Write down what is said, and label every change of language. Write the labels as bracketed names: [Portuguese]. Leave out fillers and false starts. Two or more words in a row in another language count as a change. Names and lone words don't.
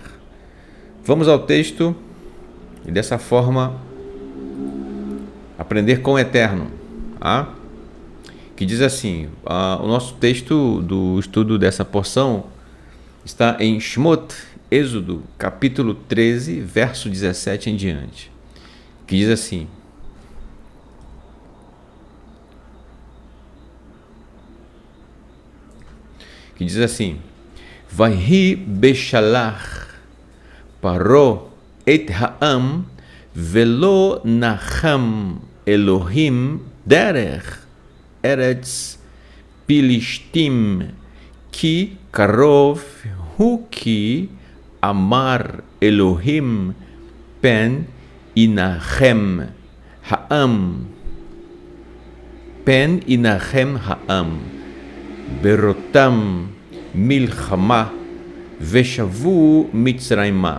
[Portuguese] Vamos ao texto e dessa forma aprender com o Eterno, tá? Que diz assim, o nosso texto do estudo dessa porção está em Shmot, Êxodo, capítulo 13, verso 17 em diante. Que diz assim: [Hebrew] ויהי בשלח פרעה את העם ולא נחם אלהים דרך ארץ פלשתים כי קרוב הוא כי אמר אלהים פן ינחם העם פן ינחם העם בראתם מלחמה ושבו מצרימה.